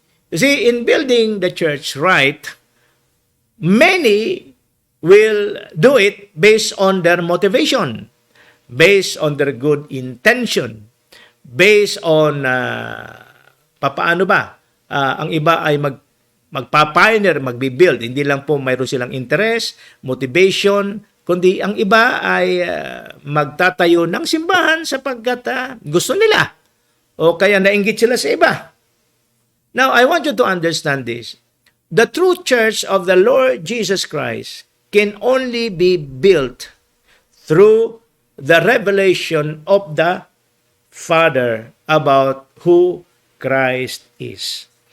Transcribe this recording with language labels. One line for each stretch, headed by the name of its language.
English: You see, in building the church right, many will do it based on their motivation, based on their good intention, based on
Filipino: papaano ba? Ang iba ay magpa-pioneer, magbi-build. Hindi lang po mayroon silang interest, motivation, kundi ang iba ay magtatayo ng simbahan sapagkat gusto nila. O kaya nainggit sila sa iba.
English: Now, I want you to understand this. The true church of the Lord Jesus Christ can only be built through the revelation of the Father about who Christ is.